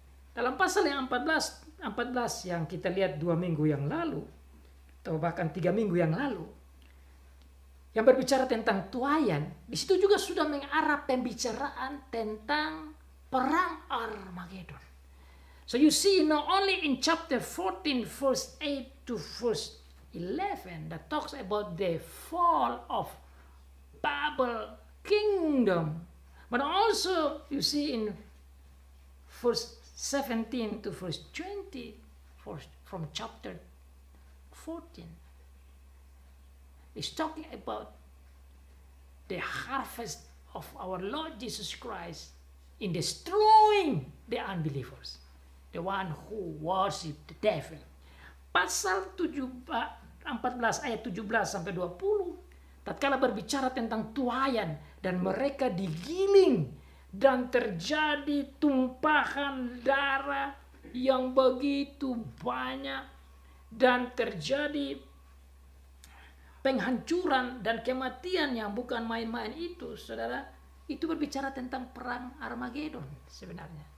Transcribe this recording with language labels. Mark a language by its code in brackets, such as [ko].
[id] Dalam pasal yang 14 yang kita lihat 2 minggu yang lalu, atau bahkan 3 minggu yang lalu, yang berbicara tentang tuayan, di situ juga sudah mengarah pembicaraan tentang perang Armageddon. [en] So you see, not only in chapter 14 verse 8 to verse 11 that talks about the fall of Babel kingdom, but also you see in verse 17 to verse 20 from chapter 14. It's talking about the harvest of our Lord Jesus Christ in destroying the unbelievers, the one who worship the devil. [id] Pasal 14 ayat 17 sampai 20 tatkala berbicara tentang tuayan dan mereka digiling dan terjadi tumpahan darah yang begitu banyak dan terjadi penghancuran dan kematian yang bukan main-main itu, saudara, itu berbicara tentang perang Armageddon sebenarnya.